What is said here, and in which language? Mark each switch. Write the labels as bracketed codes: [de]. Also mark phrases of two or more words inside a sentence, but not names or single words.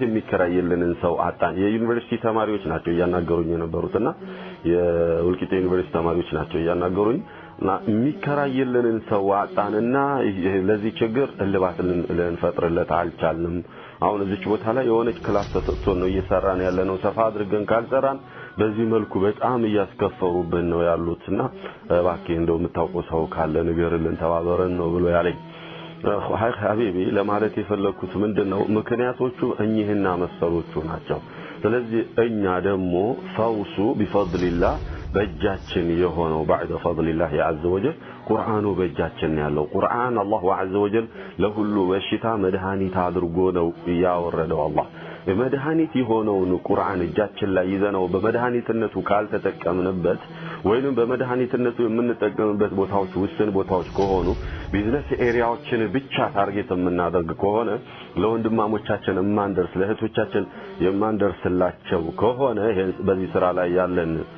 [am] የሚከራይልንን ሰው አጣን የዩኒቨርሲቲ ተማሪዎች ናቸው ያናገሩኝ የነበሩትና የወልቂጤ ዩኒቨርሲቲ ተማሪዎች ናቸው ያናገሩኝ የሚከራይልንን ሰው አጣንና ለዚህ ችግር እልባት ልንፈጥርለት አልቻልንም አሁን እዚች ቦታ ላይ የሆነች ክላስ ተሰጥቶን ነው እየሰራን ያለነው ሰፋ አድርገን ካልሰራን በዚህ መልኩ በጣም ያስከፈሩብን ነው ያሉትና እባክህ እንደው የምታውቀው ሰው ካለ ንገርልን ተባበረን ነው ብሎ ያለኝ ሐቢቢ ለማለት የፈለኩት ምንድነው ምክንያቶቹ እኚህና መሰሎቹ ናቸው ስለዚህ እኛ ደግሞ ፈውሱ ቢፈድሊላህ በእጃችን የሆነው بعد [ar] فضل الله عز وجل [am] ቁርአኑ በእጃችን ያለው ቁርአን አላህ [ar] عز وجل [am] ለሁሉ በሽታ መድኃኒት አድርጎ ነው ያወረደው አላህ በመድኃኒት የሆነውን ቁርአን እጃችን ላይ ይዘነው በመድኃኒትነቱ ካልተጠቀምንበት ወይንም በመድኃኒትነቱ የምንጠቀምበት ቦታዎች ውስን ቦታዎች ከሆኑ [en] business areas [am] ብቻ ታርጌት የምናደርግ ከሆነ ለወንድማሞቻችን የማንደርስ ለእህቶቻችን የማንደርስላቸው ከሆነ በዚህ ስራ ላይ ያለን